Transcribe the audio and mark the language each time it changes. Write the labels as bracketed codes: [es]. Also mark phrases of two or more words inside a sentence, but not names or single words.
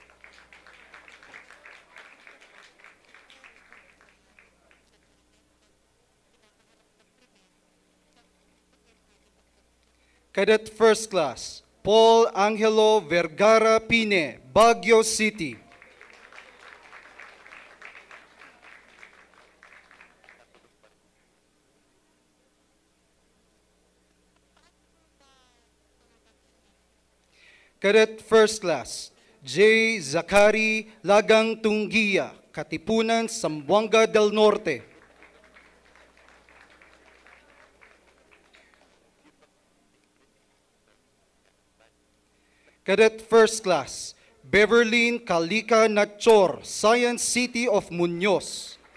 [en] Cadet First Class, Paul Angelo Vergara Pine, Baguio City. Cadet First Class, J. Zakari Lagang Tungia, Katipunan, Zamboanga del Norte. Cadet First Class, Beverlyn Kalika Nachor, Science City of Muñoz.